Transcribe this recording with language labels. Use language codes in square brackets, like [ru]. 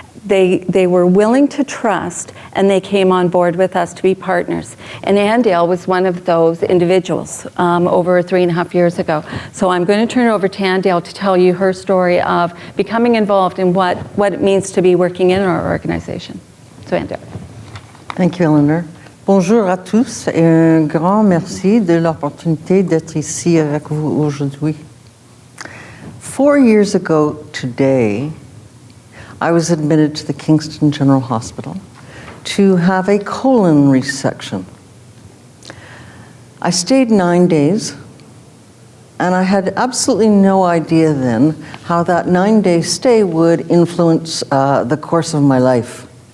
[en] They were willing to trust, and they came on board with us to be partners. And Andale was one of those individuals over 3.5 years ago. So I'm going to turn it over to Andale to tell you her story of becoming involved in what it means to be working in our organization. So Andale. Thank you, Eleanor. [fr] Bonjour à tous et un grand merci de l'opportunité d'être ici avec vous aujourd'hui. [en] 4 years ago today, I was admitted to the Kingston General Hospital to have a colon resection. I stayed 9 days, and I had absolutely no idea then how that 9-day stay would influence the course of my life.